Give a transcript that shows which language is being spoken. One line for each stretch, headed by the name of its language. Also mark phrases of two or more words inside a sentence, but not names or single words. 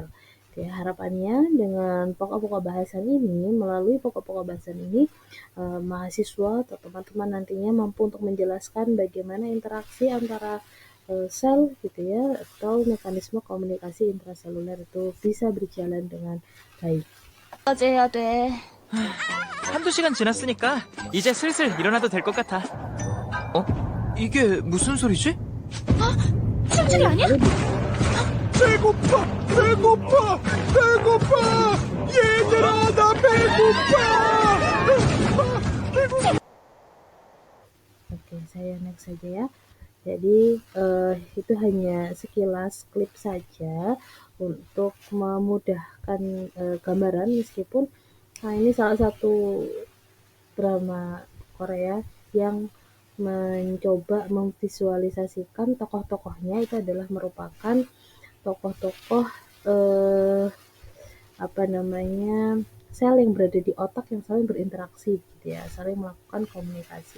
Indonesian: Oke, harapannya dengan pokok-pokok bahasan ini, melalui pokok-pokok bahasan ini, mahasiswa atau teman-teman nantinya mampu untuk menjelaskan bagaimana interaksi antara sel gitu ya, atau mekanisme komunikasi intraseluler itu bisa berjalan dengan baik.
Korean: 까지 해야 돼. 한두 시간 지났으니까 이제 슬슬 일어나도 될 것 같아. 어? 이게 무슨 소리지? 숨소리 아니야? 배고파! 배고파! 배고파! 얘들아, 나 배고파!
Indonesian: Oke, saya next saja ya. Jadi itu hanya sekilas klip saja untuk memudahkan gambaran, meskipun ini salah satu drama Korea yang mencoba memvisualisasikan tokoh-tokohnya itu adalah merupakan tokoh-tokoh eh, sel yang berada di otak yang saling berinteraksi gitu ya, saling melakukan komunikasi.